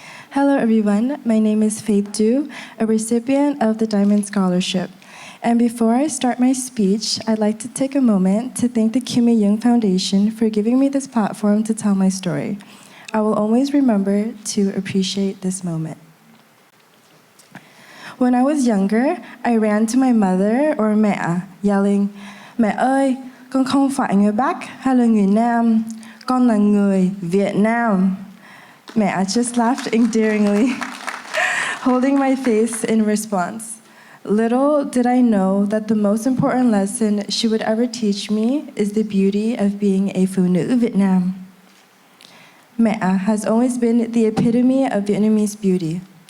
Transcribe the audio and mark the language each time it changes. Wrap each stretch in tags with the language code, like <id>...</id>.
<en>Hello everyone, my name is Faith Du, a recipient of the Diamond Scholarship. And before I start my speech, I'd like to take a moment to thank the Kimmy Dương Foundation for giving me this platform to tell my story. I will always remember to appreciate this moment. When I was younger, I ran to my mother or mẹ, yelling,</en> <vi>"Mẹ ơi, con không phải người Bắc hay là người Nam, con là người Việt Nam."</vi> <en>Mẹ just laughed endearingly, holding my face in response. Little did I know that the most important lesson she would ever teach me is the beauty of being a phụ nữ Việt Nam. Mẹ has always been the epitome of Vietnamese beauty.</en>